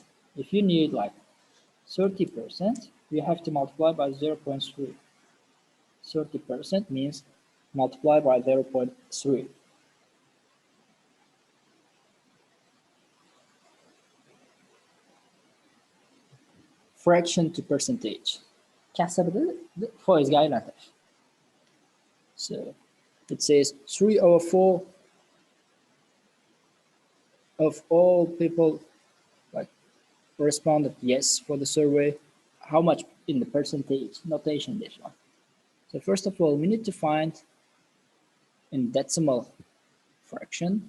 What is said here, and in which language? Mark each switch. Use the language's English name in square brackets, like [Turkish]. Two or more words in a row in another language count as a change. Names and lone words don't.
[English] If you need like 30%, you have to multiply by 0.3. 30% means multiply by 0.3. Fraction to percentage. [Uzbek] Kasrni foizga aylantirish. [English] So it says 3/4 of all people like responded yes for the survey. How much in the percentage notation this one? So first of all, we need to find in decimal fraction.